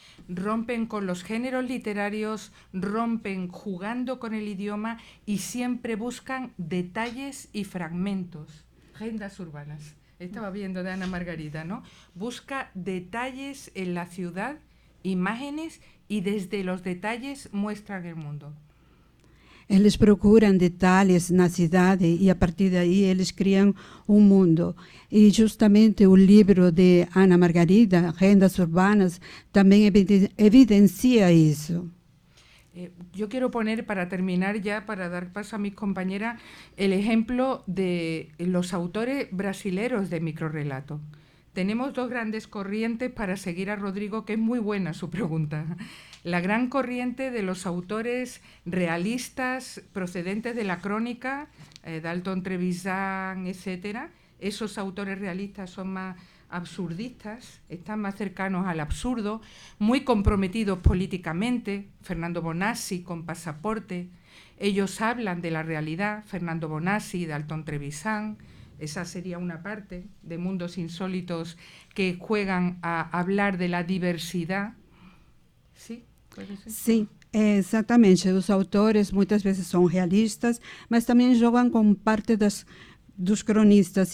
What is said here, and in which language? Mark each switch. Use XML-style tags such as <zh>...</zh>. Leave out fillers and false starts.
<es>Rompen con los géneros literarios, rompen jugando con el idioma y siempre buscan detalles y fragmentos. Agendas urbanas. Estaba viendo de Ana Margarita, ¿no? Busca detalles en la ciudad, imágenes, y desde los detalles muestran el mundo.</es> <pt>Eles procuram detalhes na cidade e, a partir daí, eles criam um mundo. E, justamente, o livro de Ana Margarida, Agendas Urbanas, também evidencia isso.</pt> <es>Yo quiero poner, para terminar ya, para dar paso a mis compañeras, el ejemplo de los autores brasileros de microrrelato. Tenemos dos grandes corrientes para seguir a Rodrigo, que es muy buena su pregunta. La gran corriente de los autores realistas procedentes de la crónica, Dalton Trevisan, etcétera. Esos autores realistas son más absurdistas, están más cercanos al absurdo, muy comprometidos políticamente. Fernando Bonassi con Pasaporte. Ellos hablan de la realidad, Fernando Bonassi, Dalton Trevisan. Esa sería una parte de mundos insólitos que juegan a hablar de la diversidad. ¿Sí? ¿Puede ser?</es> <pt>Sim, exatamente. Os autores muitas vezes são realistas, mas também jogam com parte dos cronistas.</pt>